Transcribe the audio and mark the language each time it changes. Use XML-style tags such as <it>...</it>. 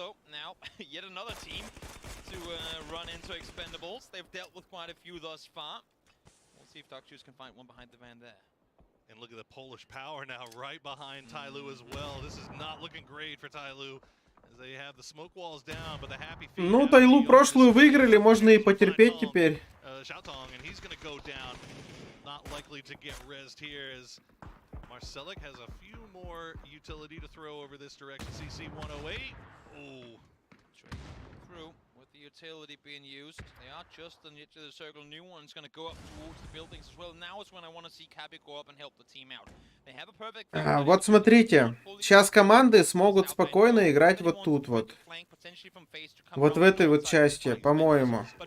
<en>Now, yet another team to run into Expendables. They've dealt with quite a few thus far. We'll see if Duck Shoes can find one behind the van there. And look at the Polish power now right behind Tyloo as well. This is not looking great for Tyloo. They have the smoke walls down, but the happy feet.</en> <ru>Ну, Тайлу прошлую выиграли, можно и потерпеть теперь.</ru> <en>And he's going to go down. Not likely to get rezzed here as Marcelic has a few more utility to throw over this direction. CC 108. Ooh. Straight through with the utility being used. They are just on the edge of the circle. New one's going to go up towards the buildings as well. Now is when I want to see Cappy go up and help the team out. They have a perfect.</en> <ru>Вот смотрите, сейчас команды смогут спокойно играть вот тут вот. Вот в этой вот части, по-моему.</ru>